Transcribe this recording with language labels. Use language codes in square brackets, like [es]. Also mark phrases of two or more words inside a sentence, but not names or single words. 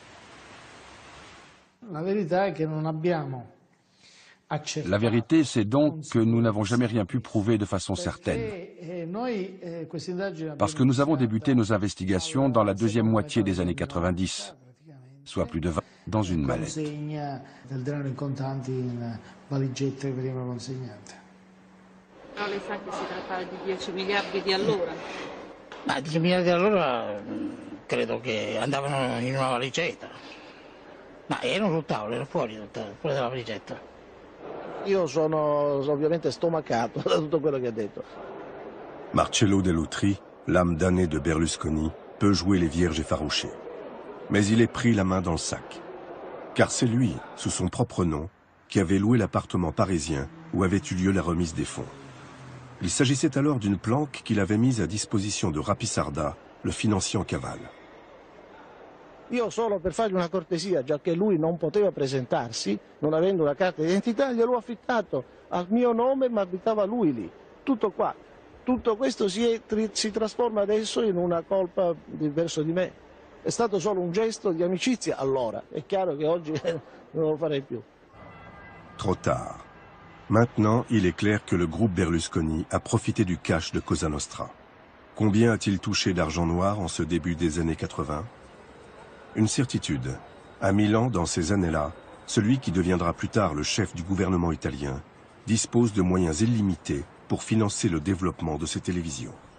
[fr] La vérité, c'est donc que nous n'avons jamais rien pu prouver de façon certaine. Parce que nous avons débuté nos investigations dans la deuxième moitié des années 90. soit plus de 20, dans une mallette. [it] Consegna del denaro in contanti in valigette che venivano consegnate. Però lei sa che si trattava di 10 miliardi di allora? Ma 10 miliardi di allora credo che andavano in una valigetta. Ma erano sul tavolo, erano fuori dalla valigetta. Io sono ovviamente stomacato da tutto quello che ha detto. [fr] Marcello Dell'Utri, l'âme damnée de Berlusconi, peut jouer les vierges effarouchées. Mais il est pris la main dans le sac. Car c'est lui, sous son propre nom, qui avait loué l'appartement parisien où avait eu lieu la remise des fonds. Il s'agissait alors d'une planque qu'il avait mise à disposition de Rapisarda, le financier en cavale. [it] Io solo per fargli una cortesia, già che lui non poteva presentarsi, non avendo una carta d'identità, gliel'ho affittato a mio nome, ma abitava lui lì. Tutto qua. Tutto questo si trasforma adesso in una colpa verso di me. È stato solo un gesto di amicizia allora. È chiaro che oggi non lo farei più. [fr] Trop tard. Maintenant, il est clair que le groupe Berlusconi a profité du cash de Cosa Nostra. Combien a-t-il touché d'argent noir en ce début des années 80? Une certitude. À Milan, dans ces années-là, celui qui deviendra plus tard le chef du gouvernement italien dispose de moyens illimités pour financer le développement de ses télévisions.